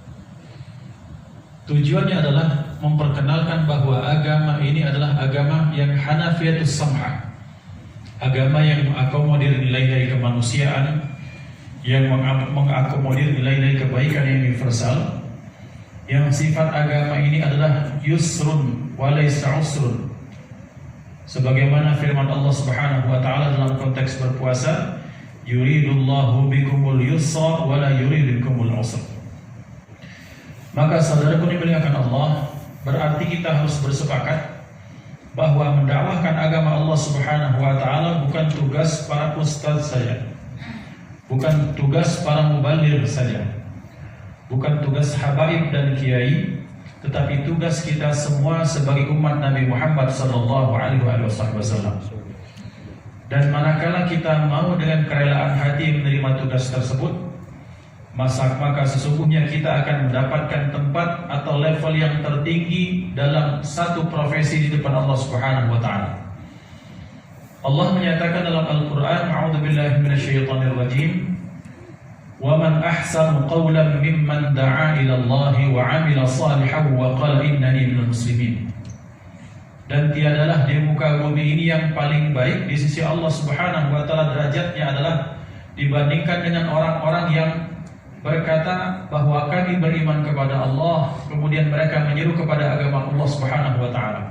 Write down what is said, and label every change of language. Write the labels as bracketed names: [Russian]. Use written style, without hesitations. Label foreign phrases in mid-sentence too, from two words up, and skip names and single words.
[Indonesian] Tujuannya adalah memperkenalkan bahwa agama ini adalah agama yang [Arabic] الحنيفية السمحة, [Indonesian] agama yang mengakomodir nilai-nilai kemanusiaan, yang mengakomodir nilai-nilai kebaikan yang universal, yang sifat agama ini adalah [Arabic] يسر وليس عسر, [Indonesian] sebagaimana firman Allah [Arabic] سبحانه وتعالى [Indonesian] dalam konteks berpuasa, [Arabic] يريد الله بكم اليسر ولا يريد بكم العسر. [Indonesian] Maka saudaraku dimuliakan Allah, berarti kita harus bersepakat bahwa mendakwahkan agama Allah [Arabic] سبحانه وتعالى [Indonesian] bukan tugas para ustaz saja, bukan tugas para mubaligh saja, bukan tugas habaib dan kiai, tetapi tugas kita semua sebagai umat Nabi Muhammad [Arabic] صلى الله عليه وسلم. [Indonesian] Dan manakala kita mau dengan kerelaan hati menerima tugas tersebut, maka sesungguhnya kita akan mendapatkan tempat atau level yang tertinggi dalam satu profesi di depan Allah [Arabic] سبحانه وتعالى. [Indonesian] Allah menyatakan dalam Al-Qur'an, [Arabic] أعوذ بالله من الشيطان الرجيم, وَمَنْ أَحْسَنُ قَوْلًا مِمَّنْ دَعَا إِلَى اللَّهِ وَعَمِلَ صَالِحًا وَقَالَ إِنَّنِي مِنَل مُسْلِمِينَ. [Indonesian] Dan tiadalah di muka bumi ini yang paling baik di sisi Allah [Arabic] سبحانه وتعالى [Indonesian] derajatnya adalah dibandingkan dengan orang-orang yang berkata bahwa kami beriman kepada Allah, kemudian mereka menyeru kepada agama Allah [Arabic] سبحانه وتعالى.